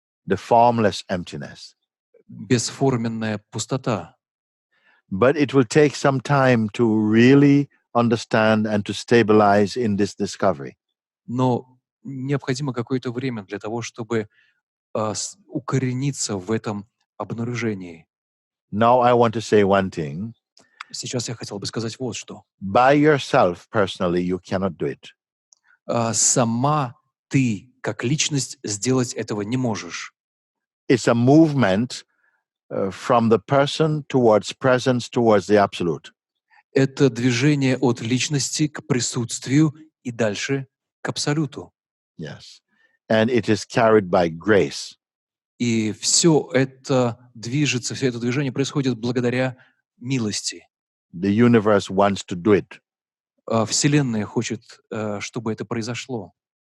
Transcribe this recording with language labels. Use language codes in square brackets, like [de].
[en] the formless emptiness. [ru] бесформенная пустота. [en] But it will take some time to really understand and to stabilize in this discovery. [ru] Но необходимо какое-то время для того, чтобы укорениться в этом обнаружении. [en] Now I want to say one thing. [ru] Сейчас я хотел бы сказать вот что. [en] By yourself, personally, you cannot do it. [ru] Сама ты, как личность, сделать этого не можешь. [en] It's a movement from the person towards presence, towards the absolute. [ru] Это движение от личности к присутствию и дальше к абсолюту. [en] Yes. And it is carried by grace. [ru] И все это движется, все это движение происходит благодаря милости. [en] The universe wants to do it, [ru] Вселенная хочет, чтобы это произошло.